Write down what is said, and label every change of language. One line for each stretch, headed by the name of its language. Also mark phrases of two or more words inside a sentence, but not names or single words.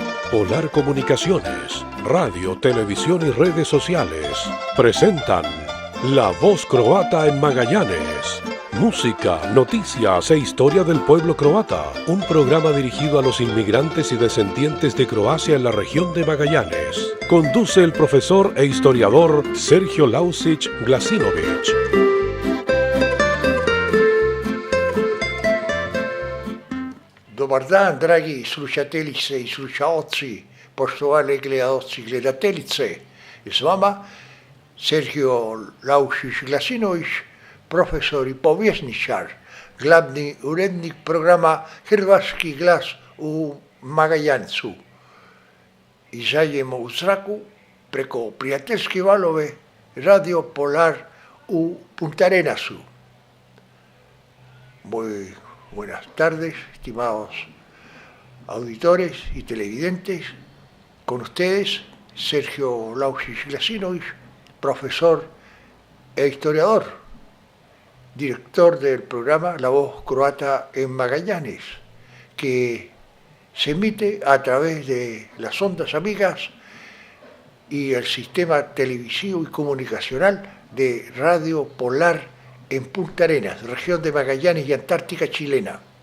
Spanish: Polar Comunicaciones, radio, televisión y redes sociales presentan La Voz Croata en Magallanes. Música, noticias e historia del pueblo croata. Un programa dirigido a los inmigrantes y descendientes de Croacia en la región de Magallanes. Conduce el profesor e historiador Sergio Lausić Glasinović.
Croatian: Dobar dan, dragi slušateljice i slušaoci, poštovane gledaoci i gledateljice. S vama Sergio Lausić Glasinović, profesor i povjesničar, glavni urednik programa Hrvatski glas u Magaljancu. Izađemo u zraku preko prijateljske valove Radio Polar u Punta Arenasu.
Spanish: Muy buenas tardes, estimados auditores y televidentes. Con ustedes, Sergio Lausić Glasinović, profesor e historiador, director del programa La Voz Croata en Magallanes, que se emite a través de las ondas amigas y el sistema televisivo y comunicacional de Radio Polar en Punta Arenas, región de Magallanes y Antártica chilena.